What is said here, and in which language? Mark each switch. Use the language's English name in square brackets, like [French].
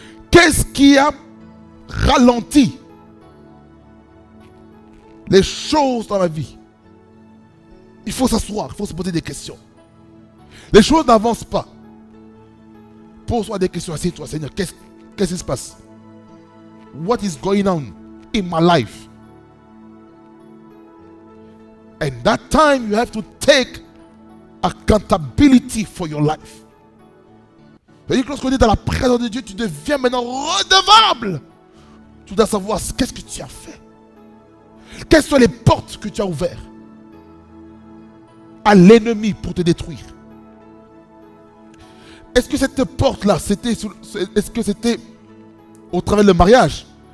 [French] Qu'est-ce qui a ralenti les choses dans ma vie? Il faut s'asseoir, il faut se poser des questions. Les choses n'avancent pas. Pose-toi des questions, assieds-toi, Seigneur, qu'est-ce qui se passe? [English] What is going on in my life? And that time you have to take accountability for your life. [French] C'est-à-dire que lorsqu'on est dans la présence de Dieu, tu deviens maintenant redevable. Tu dois savoir qu'est-ce que tu as fait. Quelles sont les portes que tu as ouvertes à l'ennemi pour te détruire? Est-ce que cette porte-là, est-ce que c'était au travers du mariage?